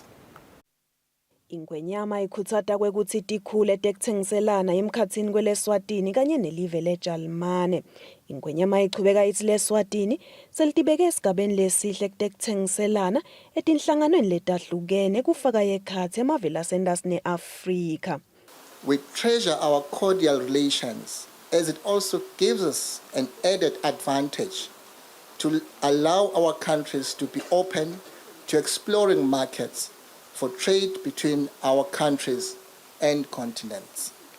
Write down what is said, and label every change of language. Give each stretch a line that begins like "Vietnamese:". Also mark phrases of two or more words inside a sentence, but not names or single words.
Swati: Ingwenyama ikhutsata kwekutsi tikhule tekutsengiselana emkhatsini kweleSwatini kanye nelive leJalimane. Ingwenyama ichubeka itsi leSwatini selitibeke esigabeni lesihle kutekutsengiselana etinhlanganweni letahlukene kufaka ekhatsi emavela centers neAfrika.
English: We treasure our cordial relations as it also gives us an added advantage to allow our countries to be open to exploring markets for trade between our countries and continents.